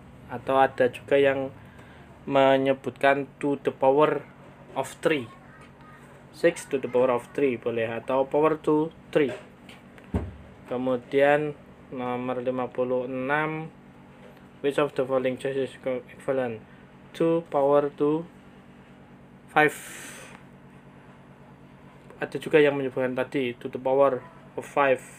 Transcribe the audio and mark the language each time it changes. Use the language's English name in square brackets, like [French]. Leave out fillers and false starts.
[Indonesian] Atau ada juga yang menyebutkan [English] to the power of 3. 6 to the power of 3 [Indonesian] boleh, atau [English] power to 3. [Indonesian] Kemudian nomor 56, [English] which of the following choices is equivalent to power to 5? [Indonesian] Ada juga yang menyebutkan tadi [English] to the power of 5.